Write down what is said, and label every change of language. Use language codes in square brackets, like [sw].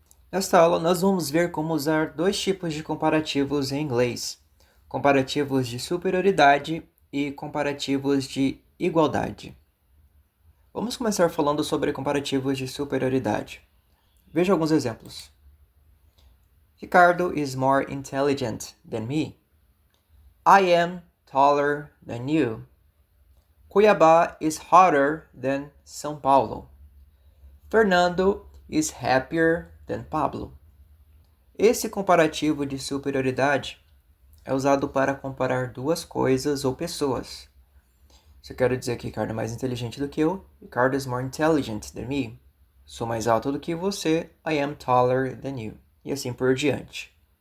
[pt] Nesta aula, nós vamos ver como usar dois tipos de comparativos em inglês: comparativos de superioridade e comparativos de igualdade. Vamos começar falando sobre comparativos de superioridade. Veja alguns exemplos. [en] Ricardo is more intelligent than me. I am taller than you. Cuiabá is hotter than São Paulo. Fernando is happier than Pablo. [pt] Esse comparativo de superioridade é usado para comparar duas coisas ou pessoas. Se eu quero dizer que Ricardo é mais inteligente do que eu, [en] Ricardo is more intelligent than me. [pt] Sou mais alto do que você, [en] I am taller than you. [pt] E assim por diante.